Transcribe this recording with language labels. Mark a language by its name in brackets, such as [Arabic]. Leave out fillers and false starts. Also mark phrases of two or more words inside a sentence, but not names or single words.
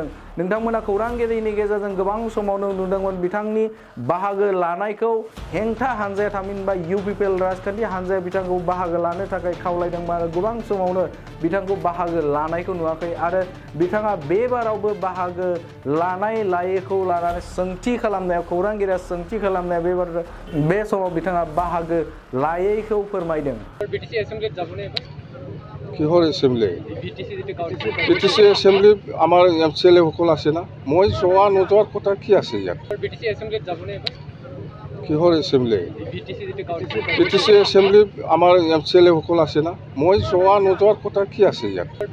[Bodo] नोंथांमोना खौरांगिरिनि गेजेरजों गोबां समावनो नुदोंमोन बिथांनि बाहागो लानायखौ हेंथा हानजाया थामहिनबा UPPL राजखान्थि हानजाया बिथांखौ बाहागो लानो थाखाय खावलायदोंमोन आरो गोबां समावनो बिथांखौ बाहागो लानायखौ नुवाखै आरो बिथाङा बे बारावबो बाहागो लानाय लायैखौ लानानै सोंथि खालामनायाव खौरांगिरिया सोंथि खालामनाया बे समाव बिथाङा बाहागो लायैखौ फोरमायदों। [Assamese] কিহৰ এছেম্বলি? BTC এছেম্বলি আমাৰ MCLA সকল আছে না, মই যোৱা নোযোৱাৰ কথা কি আছে ইয়াত? কিহৰ এছেম্বলি? BTC এছেম্বলি আমাৰ MCLA সকল আছে না, মই যোৱা নোযোৱাৰ কথা কি আছে ইয়াত?